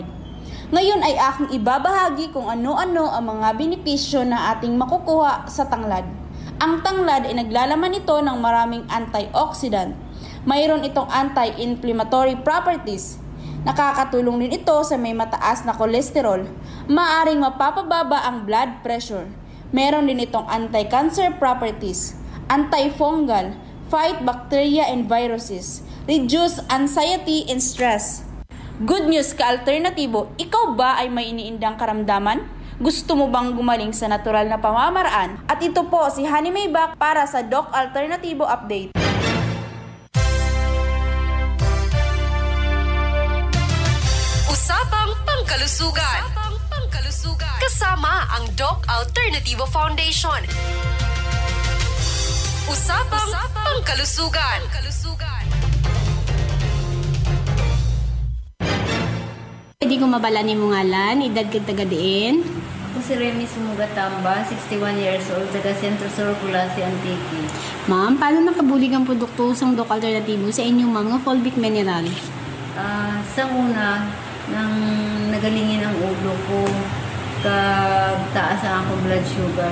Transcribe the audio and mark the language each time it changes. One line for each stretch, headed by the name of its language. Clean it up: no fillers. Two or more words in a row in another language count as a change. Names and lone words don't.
Filipino: Ngayon ay aking ibabahagi kung ano-ano ang mga benepisyo na ating makukuha sa tanglad. Ang tanglad ay naglalaman ito ng maraming antioxidant. Mayroon itong
English: anti-inflammatory properties.
Filipino: Nakakatulong din ito sa may mataas na kolesterol. Maaring mapapababa ang
English: blood pressure.
Filipino: Meron din itong
English: anti-cancer properties. Antifungal, fight bacteria and viruses, reduce anxiety and stress. Good news
Filipino: ka-alternatibo, ikaw ba ay may iniindang karamdaman? Gusto mo bang gumaling sa natural na pamamaraan? At ito po si Honey Maybach para sa Doc Alternativo Update. Usapang Pangkalusugan. Kasama ang Doc Alternativo Foundation. Usapang Pangkalusugan.
Hiligaynon: Pwede ko mabala ni mo ngalan, edad kag tagadiin. Ako si Remy Sumugatamba,
English: 61 years old,
Hiligaynon: taga Centro Sur, Kulasi, Antique. Ma'am, paano nakabulig ang produkto sa Doc Alternativo sa inyong mga Fulvic Mineral? Sa una, nang nagalingin ang ulo ko, kagtaas ang akong
English: blood sugar.